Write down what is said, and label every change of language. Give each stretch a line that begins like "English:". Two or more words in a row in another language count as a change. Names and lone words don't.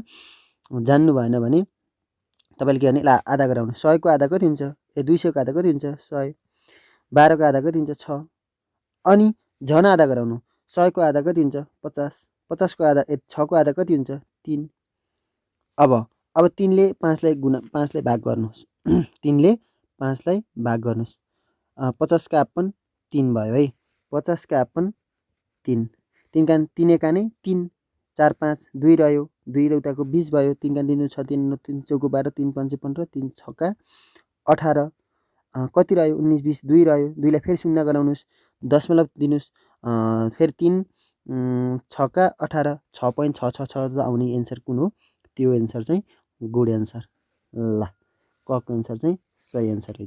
Nepali: जान्नु भएन भने तपाईँले के गर्ने, ल आधा गराउनु, 100 को आधा कति हुन्छ 200 को आधा कति हुन्छ 100, 12 को आधा कति हुन्छ 6, अनि झन आधा गराउनु, 100 को आधा कति हुन्छ 50, 50 को आधा 6 को आधा कति हुन्छ 3। अब 3 ले 5 लाई भाग गर्नुहोस्, 3 ले 5 लाई भाग गर्नुहोस्, 50 का अपन 3 भयो है, 50 का अपन 3, 3 एकाने 3, 4 5 2 रह्यो, 2 र उताको 20 भयो, 3 का 3 6 3 3 चौको 12, 3 5 15, 3 6 का 18, कति रह्यो 19 20 2 रह्यो, 2 लाई फेरि शून्य गराउनुहोस्, दशमलव दिनुहोस्, फेरि 3 6 का 18, 6.666 आउने एन्सर कुन हो, त्यो एन्सर चाहिँ
English: good answer.
Nepali: ल कको एन्सर चाहिँ सही एन्सर रहेछ।